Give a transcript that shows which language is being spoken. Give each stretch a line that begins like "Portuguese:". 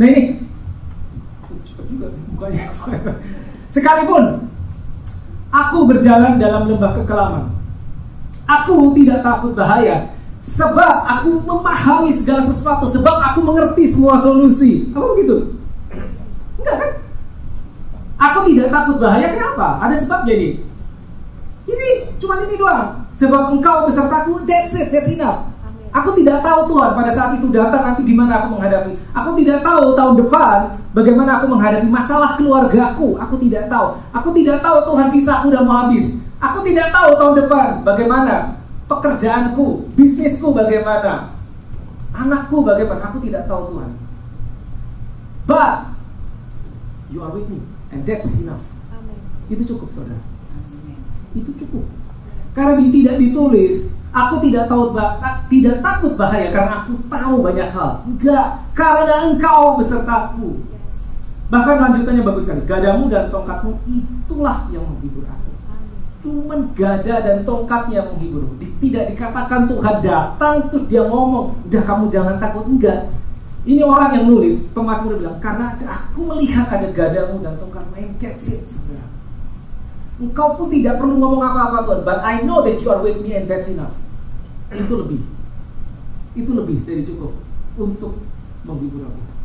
Indonesian: Nah ini cepat juga bukanya. Sekalipun aku berjalan dalam lembah kekelaman, aku tidak takut bahaya, sebab aku memahami segala sesuatu, sebab aku mengerti semua solusi. Apa begitu? Enggak kan? Aku tidak takut bahaya, kenapa? Ada sebabnya nih. Ini cuma ini doang. Sebab engkau besertaku,
English: that's it, that's enough.
Indonesian: Aku tidak tahu Tuhan pada saat itu datang nanti di mana aku menghadapi. Aku tidak tahu tahun depan bagaimana aku menghadapi masalah keluargaku. Aku tidak tahu. Aku tidak tahu Tuhan visaku udah mau habis. Aku tidak tahu tahun depan bagaimana pekerjaanku, bisnisku bagaimana, anakku bagaimana. Aku tidak tahu Tuhan.
English: But you are with me and that's enough. Amen.
Indonesian: Itu cukup saudara. Amen. Itu cukup. Karena tidak ditulis, aku tidak takut bahaya karena aku tahu banyak hal. Enggak, karena engkau besertaku.
English: Yes.
Indonesian: Bahkan lanjutannya bagus sekali. Gadamu dan tongkatmu itulah yang menghibur aku. Cuman gada dan tongkatnya menghibur. Tidak dikatakan Tuhan datang terus dia ngomong, udah kamu jangan takut. Enggak. Ini orang yang nulis, pemazmur bilang, karena aku melihat ada gadamu dan tongkatmu,
English: and that's it
Indonesian: sebenarnya. Engkau pun tidak perlu ngomong apa-apa Tuhan,
English: but I know that you are with me and that's enough.
Indonesian: Itu lebih dari cukup untuk menghibur aku.